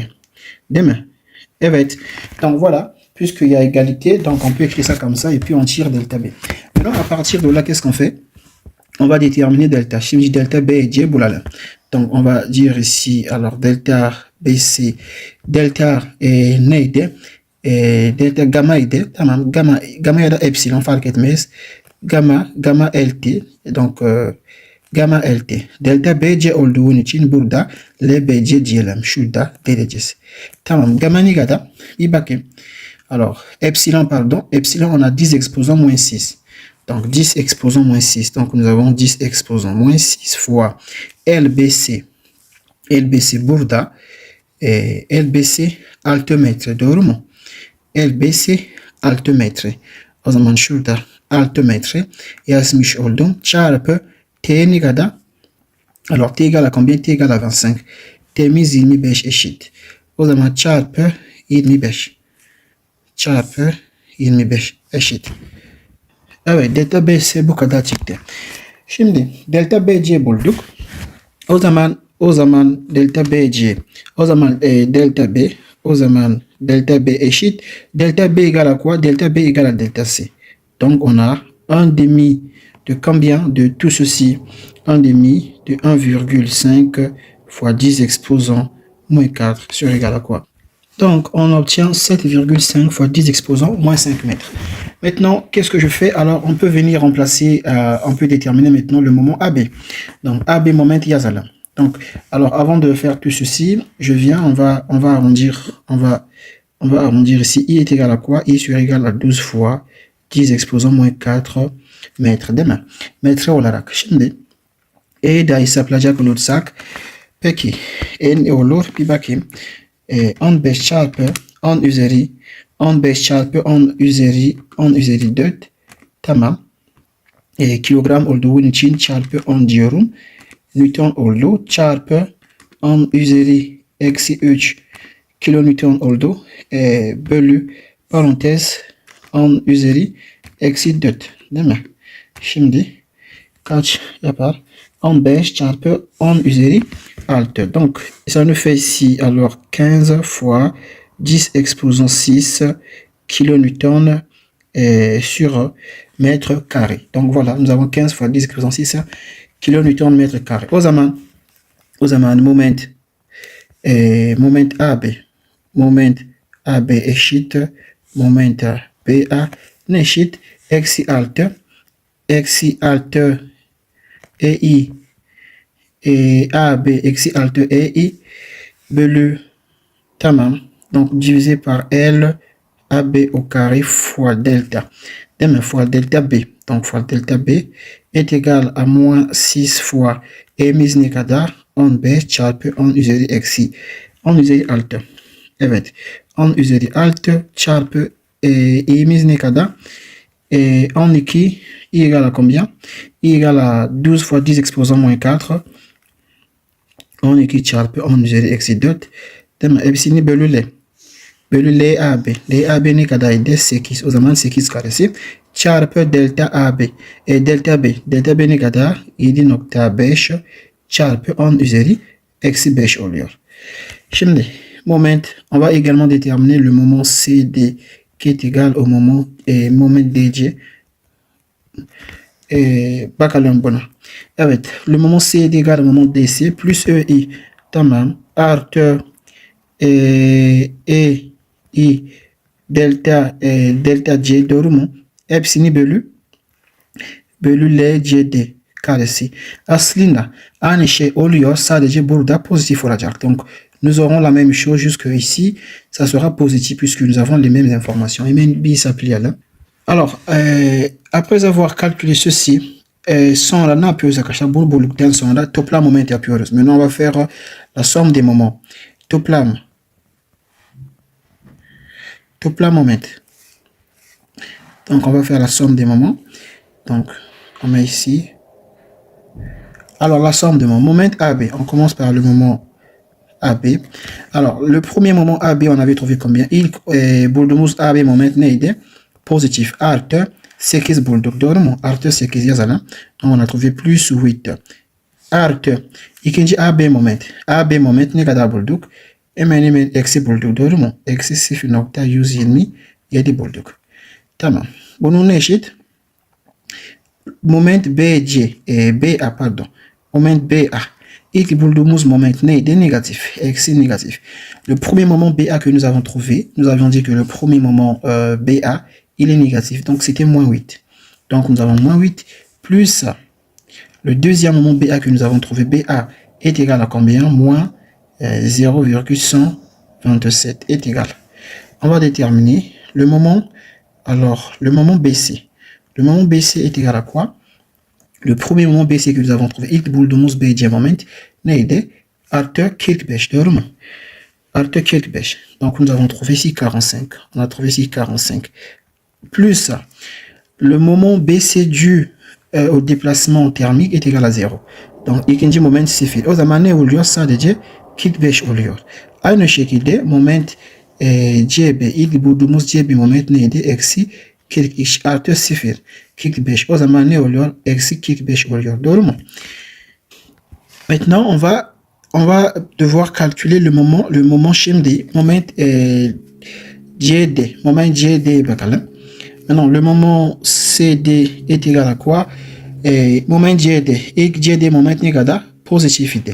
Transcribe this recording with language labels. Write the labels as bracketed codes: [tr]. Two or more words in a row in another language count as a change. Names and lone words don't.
[tr] Değil mi? Evet. [fr] Donc voilà, puisqu'il y a égalité, donc on peut écrire ça comme ça et puis on tire delta B. Maintenant, à partir de là, qu'est-ce qu'on fait? On va déterminer delta. Si je dis delta B et J, boulala. Donc on va dire ici, alors delta BC, delta est neydi? [tr] Delta gamma idi. Tamam, gamma ya da epsilon fark etmez. [fr] Gamma LT. Donc gamma LT. [tr] Delta BC olduğu için burada LBC diyelim. Şurada vereceğiz. Tamam, gamma ne kadar? Bir bakayım. [fr] Alors, epsilon, pardon. Epsilon, on a 10 exposants moins 6. Donc 10 exposants moins 6. Donc nous avons 10 exposants moins 6 fois LBC. [tr] LBC burada. LBC altimetre. Doğru mu? LBC altimetre. O zaman şurada altimetre yazmış oldum. Çarpı T ne kadar? [fr] Alors T égale à combien? T égale à 25. [tr] T'imiz 25 eşit. O zaman çarpı 25. Çarpı 25 eşit. Evet, delta BC bu kadar çıktı. Şimdi delta BC bulduk. O zaman delta BC. O zaman delta B. O zaman delta B eşit. [fr] Delta B égale à quoi? Delta B égale à delta C. Donc on a un demi de combien? De tout ceci. Un demi de 1,5 fois 10 exposants moins 4 sur égal à quoi? Donc, on obtient 7,5 fois 10 exposants moins 5 mètres. Maintenant, qu'est-ce que je fais? Alors, on peut venir remplacer, on peut déterminer maintenant le moment AB. Donc, AB moment Yazala. Donc, alors, avant de faire tout ceci, je viens, on va arrondir, on va arrondir ici. I est égal à quoi? I sur égal à 12 fois 10 exposants moins 4 mètres. [tr] Demain, mètre olarak. Şimdi, da hesaplayacak olursak, peki, ne olur? Bir bakayım. 15 çarpı 10 üzeri 15 çarpı 10 üzeri 4 tamam. Kilogram olduğu için çarpı 10 diyorum. Newton oldu. Çarpı 10 üzeri eksi 3 kilonewton oldu. Bölü parantez 10 üzeri eksi 4 değil mi? Şimdi kaç yapar? 15 çarpı 10 üzeri 6. [fr] Donc, ça nous fait ici, alors, 15 fois 10 exposant 6 kilonewton sur mètre carré. Donc, voilà, nous avons 15 fois 10 exposant 6 kilonewton mètre carré. [tr] O zaman moment AB eşit moment BA ne eşit? Eksi 6 EI AB eksi 6 EI bölü tamam. [fr] Donc divisé par L AB au carré fois delta. Demain fois delta B. Donc fois delta B est égal à moins 6 fois [tr] E'miz ne kadar? 15 çarpı 10 üzeri eksi 10 üzeri 6. Evet. 10 üzeri 6 çarpı E'miz ne kadar? [fr] 12 I égale à combien? I égale à 12 fois 10 exposant moins 4. [tr] 12 çarpı 10 üzeri eksi 4. Değil mi? Hepsini bölü L. Bölü LAB. LAB ne kadarıydı? 8. O zaman 8 karesi. Çarpı delta AB. Delta B. Delta B ne kadar? 7,5 çarpı 10 üzeri eksi 5 oluyor. Şimdi moment. [fr] On va également déterminer le moment CD qui est égal au moment DC. [tr] Bakalım buna. Evet. [fr] Le moment C est égal au moment DC plus EI. [tr] Tamam. Artı EI delta C doğru mu? Hepsini bölü LCD karesi. Aslında aynı şey oluyor. Sadece burada pozitif olacak. [fr] Donc nous aurons la même chose jusque ici. Ça sera positif puisque nous avons les mêmes informations. [tr] Hemen bir hesaplayalım. [fr] Alors, après avoir calculé ceci, [tr] sonra ne yapıyoruz arkadaşlar? Bu bölükten sonra toplam moment yapıyoruz. [fr] Maintenant, on va faire la somme des moments. [tr] Toplam moment. [fr] Donc, on va faire la somme des moments. Donc, on met ici. Alors, la somme des moments. Moment AB. On commence par le moment AB. Alors, le premier moment AB, on avait trouvé combien? [tr] Boule de mousse AB moment neydi? Positif. Artı 8 bulduk. Doğru mu? Artı 8 yazalım. [fr] On a trouvé plus 8. [tr] Artı ikinci AB moment. AB moment ne kadar bulduk? Hemen eksi bulduk. Doğru mu? Eksi 0.127 bulduk. Tamam. Bunun ne eşit? Moment BC, BA pardon. Moment BA. İlk bulduğumuz moment neydi? Négatif. Eksi négatif. [fr] Le premier moment BA que nous avons trouvé, nous avions dit que le premier moment BA, il est négatif. Donc c'était moins 8. Donc nous avons moins 8 plus le deuxième moment BA que nous avons trouvé, BA est égal à combien? Moins 0,127 est égal. On va déterminer le moment. Alors, le moment BC. Le moment BC est égal à quoi? Le premier moment BC que nous avons trouvé, [tr] ilk bulduğumuz BC moment neydi? Artı 45, doğru mu? Artı 45. [fr] Donc nous avons trouvé ici 45. On a trouvé ici 45. Plus le moment BC dû au déplacement thermique est égal à 0. [tr] Donc ikinci moment 0. O zaman ne oluyor? Sadece 45 oluyor. Aynı şekilde moment CB, ilk bulduğumuz CB moment neydi? Eksi 42 artı 0. 45. O zaman ne oluyor? Eksi 45 oluyor. Doğru mu? [fr] Maintenant, on va devoir calculer le moment şimdi. [tr] Moment CD. Moment CD bakalım. [fr] Maintenant, le moment CD est égal à quoi? Moment CD. [tr] İlk CD moment ne kadar? Positifité.